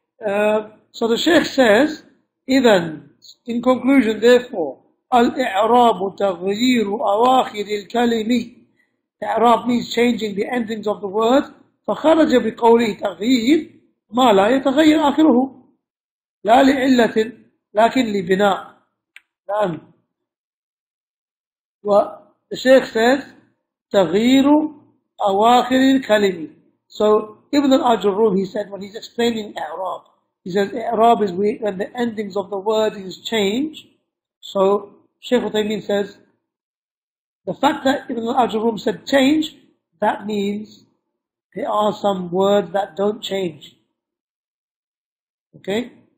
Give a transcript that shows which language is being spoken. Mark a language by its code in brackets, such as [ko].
[en] So the Shaykh says, إذن, in conclusion, therefore, [ar] الإعراب تغيير أواخر الكلم. [en] إعراب means changing the endings of the word. [ar] فخرج بقوله تغيير ما لا يتغير آخره لا لعلة لكن لبناء. نعم. [en] The Shaykh says [ar] تغيير أواخر الكلم. [en] So Ibn al-Aajrummiyyah, he said when he's explaining i'rab, he says i'rab is when the endings of the word is changed. So Shaykh Uthaimeen says the fact that Ibn al-Aajrummiyyah said change, that means there are some words that don't change. Okay?